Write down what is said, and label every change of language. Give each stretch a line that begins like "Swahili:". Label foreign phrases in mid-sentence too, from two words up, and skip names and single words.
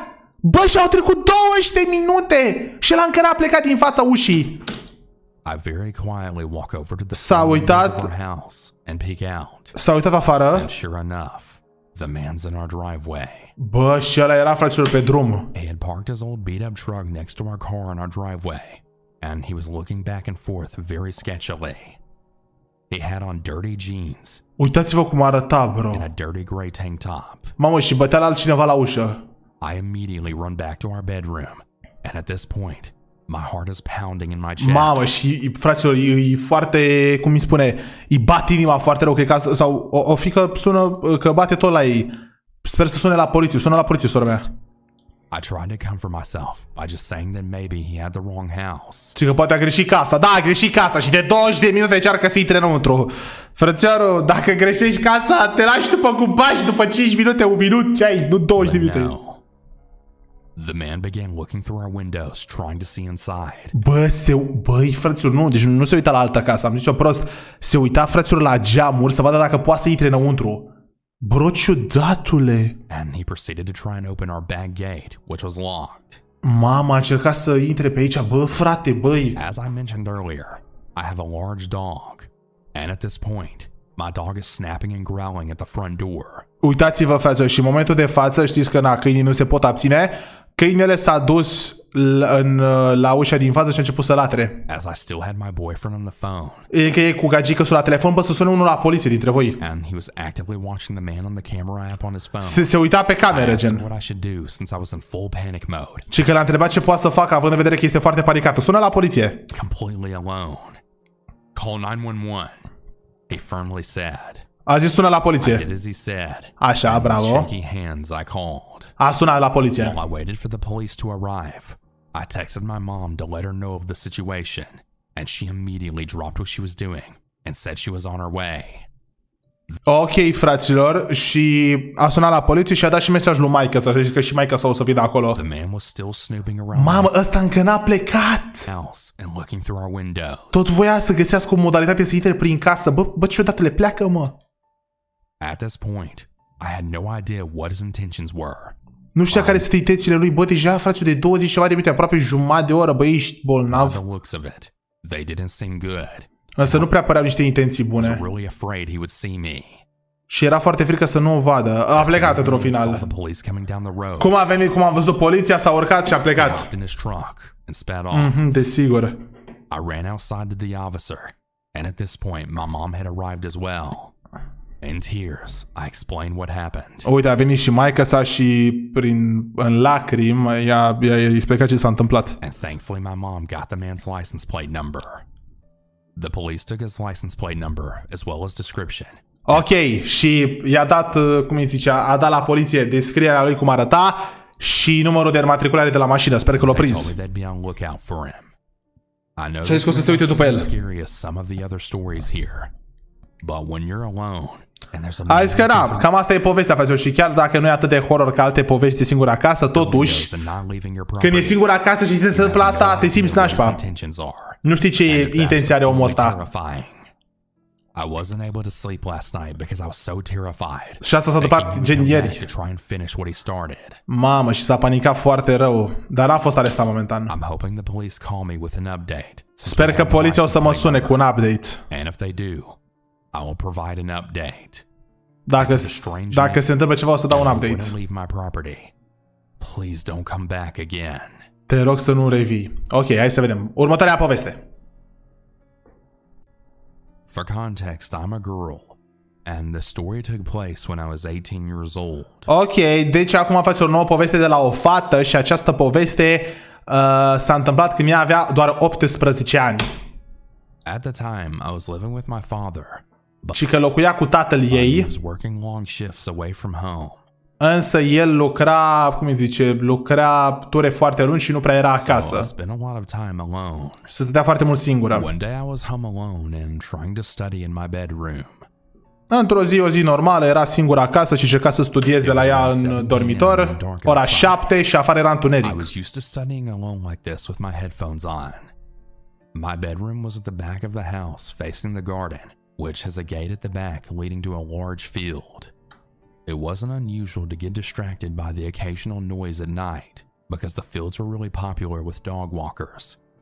Romanian: Bă, și-au trecut 20 de minute și ăla încă n-a plecat din fața ușii. S-a uitat. S-a uitat afară. Bă, și ăla era, fraților, pe drum.
English: And he was looking back and forth very sketchily. He had on dirty jeans.
Romanian: Uitați-vă cum arăta, bro.
English: And a dirty gray tank top.
Romanian: Mamă, și bătea la altcineva la ușă.
English: I immediately run back to our bedroom, and at this point, my heart is pounding in my chest.
Romanian: Mamă, și fraților, e foarte, cum îi spune, îi bate inima foarte rău, cred că sau o fi că sună, că bate tot la ei. Sper să sune la poliție, sună la poliție, sora mea.
English: I tried to comfort myself by just saying that maybe he had the wrong house.
Romanian: Și că poate a greșit casa. Da, a greșit casa și de 20 de minute încearcă să intre înăuntru. Frățioară, dacă greșești casa, te lași după cu bași, după 5 minute, 1 minut, ce ai? Nu 20 de minute.
English: The man began looking through our windows, trying to see inside.
Romanian: Băi, frățioară, nu, deci nu se uita la altă casă, am zis-o prost. Se uita, frățioară, la geamuri să vadă dacă poate să intre înăuntru. Bro, ciudatule.
English: And he proceeded to try and open our back gate, which was locked.
Romanian: Mama a încercat să intre pe aici, bă, frate, băi.
English: As I mentioned earlier, I have a large dog, and at this point, my dog is snapping and growling at the front door.
Romanian: Uitați-vă, frate, și în momentul de față, știți că câinii nu se pot abține, câinele s-a dus la ușa din față și a început să latre.
English: as I still had my boyfriend on the phone.
Romanian: E că e cu gagică la telefon, bă, să sune unul la poliție dintre voi.
English: And he was actively watching the man on the camera app on his phone.
Romanian: Se uita pe cameră,
English: I asked him
Romanian: gen.
English: what I should do since I was in full panic mode.
Romanian: Și că l-a întrebat ce poate să facă, având în vedere că este foarte panicată. Sună la poliție.
English: Completely alone. Call 911. He firmly said.
Romanian: A zis sună la
English: I
Romanian: poliție.
English: did as he said.
Romanian: Așa,
English: And with
Romanian: bravo.
English: shaky hands I called.
Romanian: A sunat la poliție.
English: While I waited for the police to arrive, I texted my mom to let her know of the situation, and she immediately dropped what she was doing and said she was on her way.
Romanian: Ok, fraților, și a sunat la poliție și a dat și mesaj lui maică să zic că și maică sa o să vină acolo.
English: The man was still snooping around
Romanian: Mamă, ăsta încă n-a plecat.
English: the house and looking through our windows.
Romanian: Tot voia să găsească o modalitate să intre prin casă. Bă, ciudată, le pleacă, mă.
English: At this point, I had no idea what his intentions were.
Romanian: Nu știa care sunt intențiile lui. Bă, deja, fraților, de 20 ceva de minute, aproape jumătate de oră, bă, ești
English: By
Romanian: bolnav.
English: the looks of it, they didn't seem good.
Romanian: Însă nu prea păreau niște intenții
English: I was
Romanian: bune.
English: really afraid he would see me.
Romanian: Și era foarte frică să nu o vadă. A plecat într-un
English: Saw
Romanian: final.
English: the police coming down the road.
Romanian: Cum a venit, cum am văzut poliția, s-a urcat și a plecat.
English: Hopped in his truck and sped off.
Romanian: Desigur.
English: I ran outside to the officer, and at this point, my mom had arrived as well. In tears, I explained what happened.
Romanian: Uite, a venit și maica sa și în lacrimi i-a explicat ce s-a întâmplat.
English: And thankfully, my mom got the man's license plate number. The police took his license plate number as well as description.
Romanian: Ok, și i-a dat, cum îi zicea, a dat la poliție descrierea lui cum arăta și numărul de înmatriculare de la mașină. Sper că l-a
English: They
Romanian: prins.
English: told me they'd be on lookout for him. I know
Romanian: Ce ai
English: this
Romanian: scos să se uite
English: is
Romanian: după el?
English: as scary as some of the other stories here, but when you're alone and there's a
Romanian: A zis că da, cam asta e povestea, fraților, și chiar dacă nu e atât de horror ca alte povești de singur acasă, totuși, când e singur acasă și se întâmplă asta, te simți nașpa. Nu știi ce intenție are omul ăsta.
English: I wasn't able to sleep last night because I was so terrified.
Romanian: Și asta s-a întâmplat gen ieri.
English: To try and finish what he started.
Romanian: Mamă, și s-a panicat foarte rău, dar n-a fost arestat momentan.
English: I'm hoping the police call me with an update.
Romanian: Sper că poliția o să mă sune cu un update.
English: And if they do, I will provide an update.
Romanian: Dacă se întâmplă ceva, o să dau un update.
English: Leave my property. Please don't come back again.
Romanian: Te rog să nu revii. Ok, hai să vedem. Următoarea poveste.
English: For context, I'm a girl, and the story took place when I was 18 years old.
Romanian: Ok, deci acum faci o nouă poveste de la o fată și această poveste s-a întâmplat când ea avea doar 18 ani.
English: At the time, I was living with my father,
Romanian: Și că locuia cu tatăl
English: he
Romanian: ei,
English: was working long shifts away from home.
Romanian: însă el lucra, cum îi zice, lucra ture foarte lungi și nu prea era
English: So I
Romanian: acasă.
English: spent a lot of time alone.
Romanian: Și se stătea foarte mult singură.
English: One day I was home alone and trying to study in my bedroom.
Romanian: Într-o zi, o zi normală, era singură acasă și încerca să studieze la ea în dormitor. Ora 7 și afară era
English: I
Romanian: întuneric.
English: was used to studying alone like this with my headphones on. My bedroom was at the back of the house facing the garden, which has a gate at the back leading to a large field. It wasn't unusual to get distracted by the occasional noise at night because the fields were really popular with dog walkers.